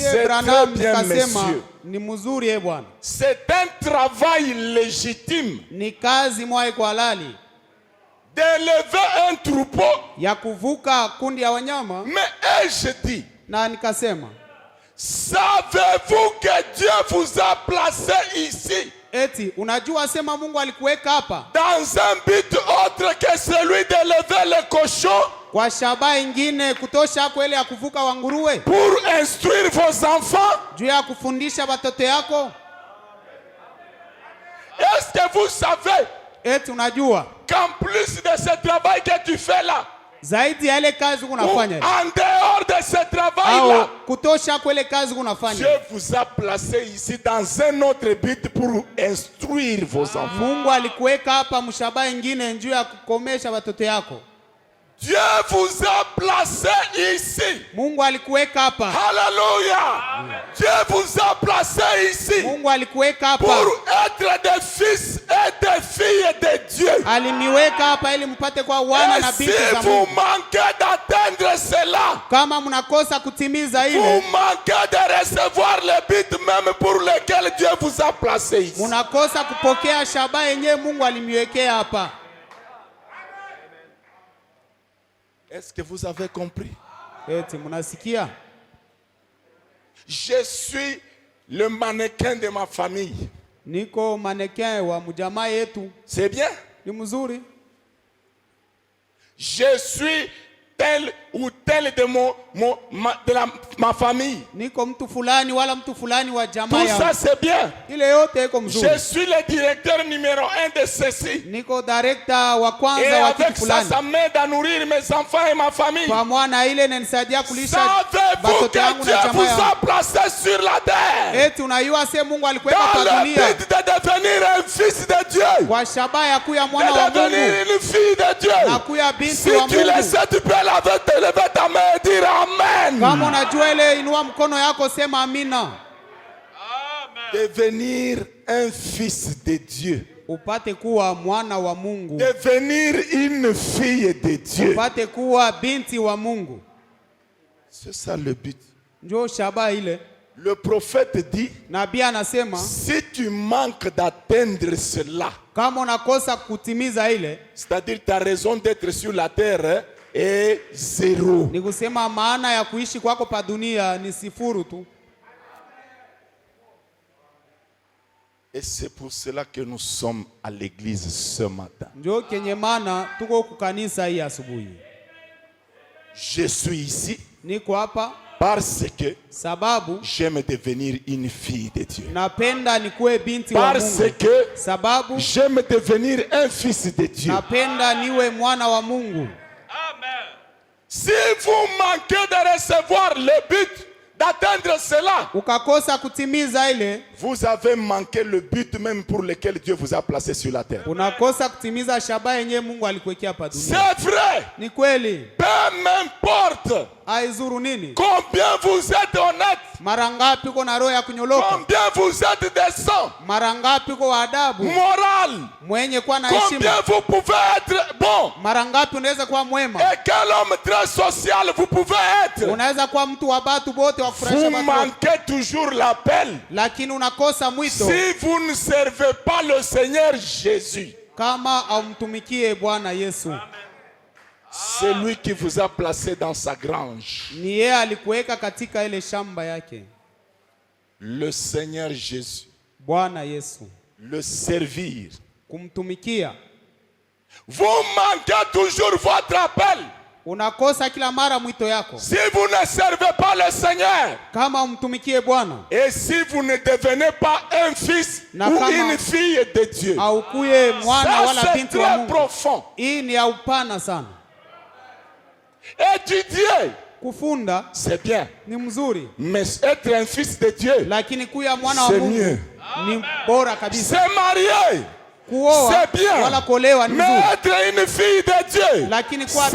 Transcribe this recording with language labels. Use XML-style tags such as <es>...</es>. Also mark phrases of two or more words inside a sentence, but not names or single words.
<fr>c'est très Branham bien,</fr> <sw>nikasema</sw> <fr>monsieur.</fr> <sw>ni mzuri bwana.</sw> <fr>C'est un travail légitime</fr> <sw>Ni kazi moja kwa halali</sw> <fr>d'élever un troupeau.</fr> <sw>ya kuvuka kundi ya wanyama,</sw> <fr>Mais ai-je dit,</fr> <sw>na nikasema,</sw> <fr>savez-vous que Dieu vous a placé ici</fr> <sw>eti unajua sema Mungu alikuweka hapa</sw> <fr>dans un but autre que celui d'élever les cochons</fr> <sw>kwa shabaha ingine kutosha hapo ile ya kuvuka wanguruwe,</sw> <fr>pour instruire vos enfants?</fr> <sw>juu ya kufundisha watoto yako?</sw> <fr>Est-ce que vous savez</fr> <sw>Eti unajua</sw> <fr>qu'en plus de ce travail que tu fais là,</fr> <sw>zaidi ya ile kazi</sw> <fr>ou</fr> <sw>unafanya</sw> <fr>en dehors de ce</fr> <sw>au</sw> <fr>travail-là,</fr> <sw>kutosha kwa ile kazi</sw> <fr>Dieu</fr> <sw>unafanya,</sw> <fr>vous a placé ici dans un autre but pour instruire vos enfants.</fr> <sw>Mungu alikuweka hapa mshabaha ingine juu ya kukomesha watoto yako.</sw> <fr>Dieu vous a placé ici.</fr> <sw>Mungu alikuweka hapa.</sw> <fr>Alléluia. Dieu vous a placé placé ici</fr> <sw>Mungu alikuweka hapa,</sw> <fr>pour être des fils et des filles de Dieu.</fr> <sw>aliniweka hapa ili mpate kwa wana</sw> <fr>Et</fr> <sw>na</sw> <fr>si</fr> <sw>binti za</sw> <fr>vous</fr> <sw>Mungu.</sw> <fr>manquez d'atteindre cela,</fr> <sw>Kama mnakosa kutimiza</sw> <fr>vous</fr> <sw>ile,</sw> <fr>manquez de recevoir le but même pour lequel Dieu vous a placé ici.</fr> <sw>mnakosa kupokea shabaha yenyewe Mungu alimiwekea hapa.</sw> <fr>Est-ce que vous avez compris?</fr> <sw>Eti mnasikia?</sw> <fr>Je suis le mannequin de ma famille.</fr> <sw>Niko mannequin wa mjamaa yetu.</sw> <fr>C'est bien?</fr> <sw>Ni mzuri.</sw> <fr>Je suis tel ou tel de ma famille.</fr> <sw>Niko mtu fulani wala mtu fulani wa jamaa</sw> <fr>Tout ça</fr> <sw>yangu.</sw> <fr>c'est bien.</fr> <sw>Ile yote iko mzuri.</sw> <fr>Je suis le directeur numéro 1 de ceci.</fr> <sw>Niko director wa</sw> <fr>Et</fr> <sw>kwanza wa</sw> <fr>avec</fr> <sw>kitu</sw> <fr>ça,</fr> <sw>fulani.</sw> <fr>ça m'aide à nourrir mes enfants et ma famille.</fr> <sw>Kwa mwana ile inanisaidia kulisha</sw> <fr>Savez-vous</fr> <sw>watoto yangu</sw> <fr>que</fr> <sw>na</sw> <fr>Dieu</fr> <sw>jamaa</sw> <fr>vous</fr> <sw>yangu.</sw> <fr>a placé sur la terre</fr> <sw>Eti unajua sasa Mungu alikuweka</sw> <fr>dans</fr> <sw>kwa</sw> <fr>le</fr> <sw>dunia</sw> <fr>but de devenir un fils de Dieu,</fr> <sw>kwa shabaha ya kuya mwana wa</sw> <fr>de devenir</fr> <sw>Mungu</sw> <fr>une fille de</fr> <sw>na</sw> <fr>Dieu.</fr> <sw>kuya binti</sw> <fr>Si</fr> <sw>wa</sw> <fr>tu le</fr> <sw>Mungu.</sw> <fr>sais, tu peux lever ta main et dire Amen.</fr> <sw>Kama unajua ile, inua mkono yako, sema amina.</sw> <fr>Devenir un fils de Dieu.</fr> <sw>Upate kuwa mwana wa Mungu.</sw> <fr>Devenir une fille de Dieu.</fr> <sw>Upate kuwa binti wa Mungu.</sw> <fr>C'est ça le but.</fr> <sw>Ndio shabaha ile.</sw> <fr>Le prophète dit,</fr> <sw>Nabii anasema</sw> <fr>si tu manques d'atteindre cela,</fr> <sw>kama unakosa kutimiza ile,</sw> <fr>c'est-à-dire ta raison d'être sur la terre est zéro.</fr> <sw>ni kusema maana ya kuishi kwako pa dunia ni sifuru tu.</sw> <fr>Et c'est pour cela que nous sommes à l'église ce matin.</fr> <sw>Ndio kenye maana tuko kukanisa hii asubuhi.</sw> <fr>Je suis ici</fr> <sw>Niko hapa</sw> <fr>parce que</fr> <sw>sababu</sw> <fr>j'aime devenir une fille de Dieu.</fr> <sw>napenda nikuwe binti wa</sw> <fr>Parce</fr> <sw>Mungu.</sw> <fr>que</fr> <sw>Sababu</sw> <fr>j'aime devenir un fils de Dieu.</fr> <sw>napenda niwe mwana wa Mungu.</sw> <fr>Si vous manquez de recevoir le but d'atteindre cela,</fr> <sw>Ukakosa kutimiza ile,</sw> <fr>vous avez manqué le but même pour lequel Dieu vous a placé sur la terre.</fr> <sw>unakosa kutimiza shabaha yenyewe Mungu alikuwekea hapa dunia.</sw> <fr>C'est vrai.</fr> <sw>Ni kweli.</sw> <fr>Peu m'importe</fr> <sw>Haizuru nini?</sw> <fr>combien vous êtes honnête,</fr> <sw>Mara ngapi uko na roho ya kunyoloka?</sw> <fr>combien vous êtes décent,</fr> <sw>Mara ngapi uko wa adabu?</sw> <fr>moral,</fr> <sw>Mwenye kuwa na</sw> <fr>combien</fr> <sw>heshima?</sw> <fr>vous pouvez être bon.</fr> <sw>Mara ngapi unaweza kuwa mwema?</sw> <fr>Et quel homme très social vous pouvez être.</fr> <sw>Unaweza kuwa mtu wa batu bote wa kufurahisha</sw> <fr>Vous</fr> <sw>watu wote,</sw> <fr>manquez toujours l'appel.</fr> <sw>lakini unakosa mwito</sw> <fr>Si vous ne servez pas le Seigneur Jésus,</fr> <sw>kama haumtumikie Bwana Yesu.</sw> <fr>c'est lui qui vous a placé dans sa grange.</fr> <sw>Ni yeye alikuweka katika ile shamba yake.</sw> <fr>Le Seigneur Jésus.</fr> <sw>Bwana Yesu.</sw> <fr>Le servir.</fr> <sw>Kumtumikia.</sw> <fr>Vous manquez toujours votre appel.</fr> <sw>Unakosa kila mara mwito yako</sw> <fr>Si vous ne servez pas le Seigneur,</fr> <sw>kama umtumikie Bwana,</sw> <fr>et si vous ne devenez pas un fils</fr> <sw>Na</sw> <fr>ou</fr> <sw>kama</sw> <fr>une fille de Dieu,</fr> <sw>au kuye mwana</sw> <fr>ça</fr> <sw>wala</sw> <fr>c'est</fr> <sw>binti wa</sw> <fr>très</fr> <sw>Mungu.</sw> <fr>profond.</fr> <sw>Hii ni ya upana sana.</sw> <fr>Étudier,</fr> <sw>Kufunda</sw> <fr>c'est bien,</fr> <sw>ni mzuri,</sw> <fr>mais être un fils de Dieu,</fr> <sw>lakini kuya mwana wa</sw> <fr>c'est</fr> <sw>Mungu</sw> <fr>mieux.</fr> <sw>ni bora kabisa.</sw> <fr>Se marier,</fr> <sw>Kuoa</sw> <fr>c'est bien,</fr> <sw>wala kuolewa ni</sw> <fr>mais</fr> <sw>mzuri,</sw> <fr>être une fille de Dieu,</fr> <sw>lakini kuwa</sw>